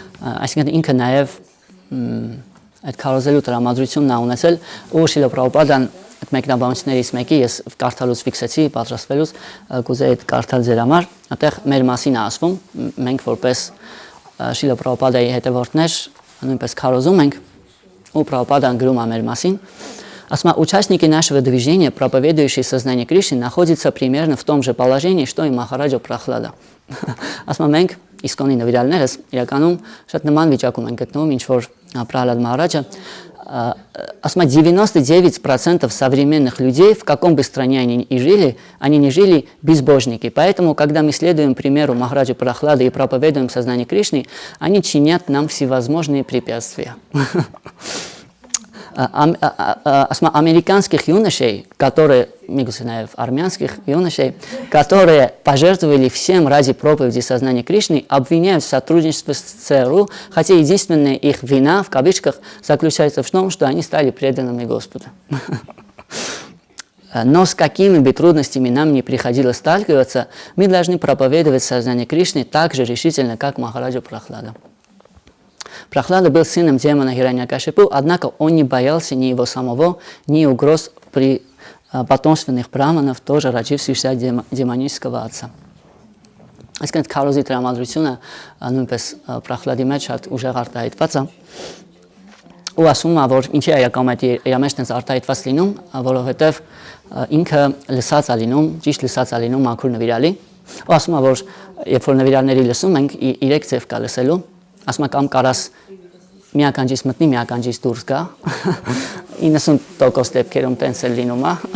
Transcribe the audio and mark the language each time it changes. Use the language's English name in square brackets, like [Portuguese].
[Armenian] այսինքն ինքը նաև այդ քարոզելու տրամադրությունն է ունեցել, ու Շիլա Պրաբհուպադան այդ մեկնաբանություններից մեկի ես կարդալուց ֆիքսեցի, պատրաստվելուց կուզեի այդ կարդալ ձեր համար, այդտեղ մեր մասին է ասվում, մենք որպես Շիլա Պրաբհուպադայի հետևորդներ նույնպես քարոզում ենք, ու Պրաբհուպադան գրում է մեր մասին. [Russian] Участники нашего движения, проповедующие сознание Кришны, находятся примерно в том же положении, что и Махараджа Прахлада. [Armenian] Մենք իսկոնի նվիրալներս իրականում շատ նման վիճակում ենք գտնվում, ինչ որ Պրահլադ Մահարաջը. [Russian] 99% современных людей, в каком бы стране они ни жили, они не жили безбожники. Поэтому, когда мы следуем примеру Махараджи Прахлады и проповедуем сознание Кришны, они чинят нам всевозможные препятствия. Американских юношей, армянских юношей, которые пожертвовали всем ради проповеди сознания Кришны, обвиняют в сотрудничестве с ЦРУ, хотя единственная их вина, в кавычках, заключается в том, что они стали преданными Господу. Но с какими бы трудностями нам не приходилось сталкиваться, мы должны проповедовать сознание Кришны так же решительно, как Махараджа Прахлада. Прахлада был сыном демона Хираньякашипу, однако он не боялся ни его самого, ни угроз при потомственных браманов, тоже родившихся демонического отца. [Armenian] Այսինքն քարոզի տրամադրությունը նույնպես Պրահլադի մեջ շատ ուժեղ արտահայտված է, ու ասում է, որ ինչի է իր մեջ տենց արտահայտված լինում, որովհետև ինքը լսած է լինում, ճիշտ լսած է լինում մաքուր նվիրալի, ու ասում է, որ երբ որ նվիրալների լսում ենք, 3 ձև կա լսելու, ասում է կամ կարաս մի ականջից մտնի, մի ականջից դուրս գա, 90% դեպքերում տենց է լինում է,